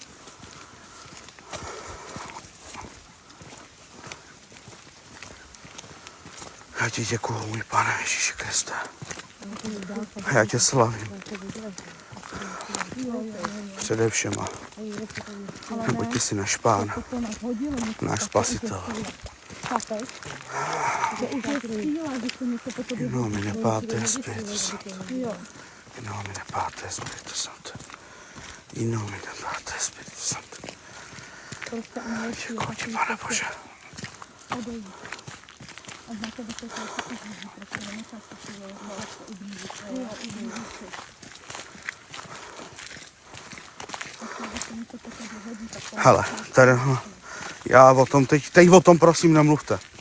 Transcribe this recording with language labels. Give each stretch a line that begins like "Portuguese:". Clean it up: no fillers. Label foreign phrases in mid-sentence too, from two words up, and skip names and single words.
Czech: Já ti děkuju, můj Pane Ježíši Kriste. A já tě slavím. Především, neboť ty jsi náš Pán, náš Spasitel.
Latin: In nomine Patris Spiritus Sancto. In nomine Patris Spiritus Sancto. In nomine Patris Spiritus Sancto.
Czech: Děkuji ti, Pane Bože. Hele, tady, já o tom teď o tom prosím nemluvte.